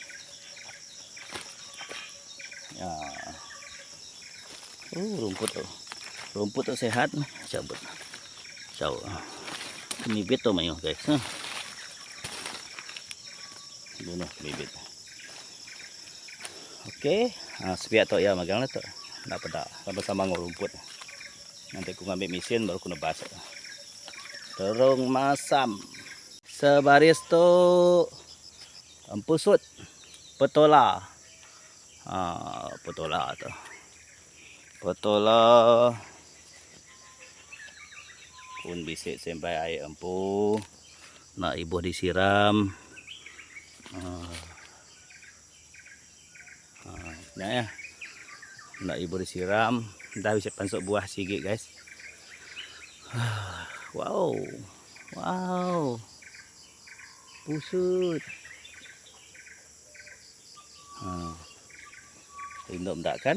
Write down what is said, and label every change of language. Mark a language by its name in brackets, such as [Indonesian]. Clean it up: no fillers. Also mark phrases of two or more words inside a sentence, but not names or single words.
[Iban] Rumput tu sehat. Cabut. Jauh. Ini betul mayu guys. bunuh bibit. Okey, sepiak tok ya magang lah tok. Nak pedak sama-sama ngor rumput. Nanti aku ambil mesin baru aku nebas. Terung masam. Sebaris tu empusut petola. Petola tu. Petola pun bisik sampai air empu. Nak ibuh disiram. Nah ya. Nak ibu disiram. Dah bisa pansuk buah sikit guys. Wow. Wow. Pusut. Tinduk tak kan?